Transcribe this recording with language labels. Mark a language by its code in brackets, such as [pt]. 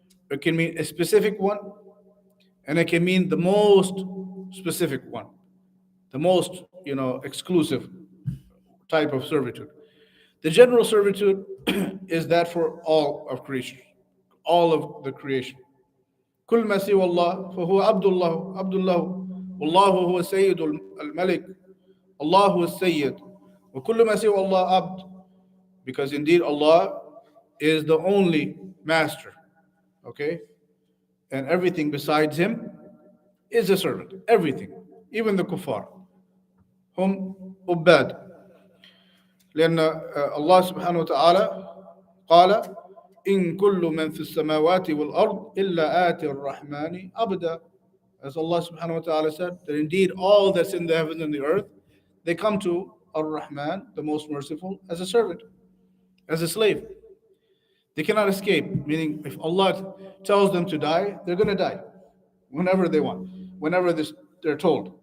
[en] It can mean a specific one, and it can mean the most specific one, the most exclusive type of servitude. The general servitude is that for all of creation, all of the creation. [ar] كل ما سوى الله فهو عبد الله عبد الله والله هو السيد الملك الله هو السيد وكل ما سوى الله عبد, [en] because indeed Allah is the only master, okay, and everything besides him is a servant. Everything, even the kuffar, [ar] هم عباد. لأن الله سبحانه وتعالى قال إن كل من في السماوات والأرض إلا آتي الرحمن عبدا. [en] As Allah subhanahu wa ta'ala said, that indeed all that's in the heavens and the earth, they come to Ar-Rahman, the most merciful, as a servant, as a slave. They cannot escape, meaning if Allah tells them to die, they're going to die whenever they want, whenever they're told.